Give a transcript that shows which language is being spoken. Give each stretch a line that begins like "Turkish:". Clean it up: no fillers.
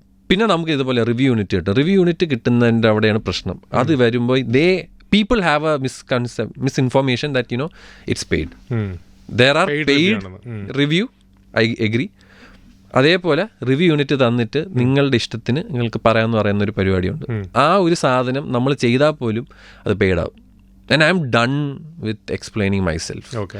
Malayalam: പിന്നെ നമുക്ക് ഇതുപോലെ റിവ്യൂ യൂണിറ്റ് കിട്ടും. റിവ്യൂ യൂണിറ്റ് കിട്ടുന്നതിൻ്റെ അവിടെയാണ് പ്രശ്നം. അത് വരുമ്പോൾ
English: people have a misinformation that it's paid. There are paid review, I agree.
Malayalam: അതേപോലെ റിവ്യൂ യൂണിറ്റ് തന്നിട്ട് നിങ്ങളുടെ ഇഷ്ടത്തിന് നിങ്ങൾക്ക് പറയാമെന്ന് പറയുന്ന ഒരു പരിപാടിയുണ്ട്. ആ ഒരു സാധനം നമ്മൾ ചെയ്താൽ പോലും അത് പെയ്ഡ് ആവും.
English: And I'm done with explaining myself.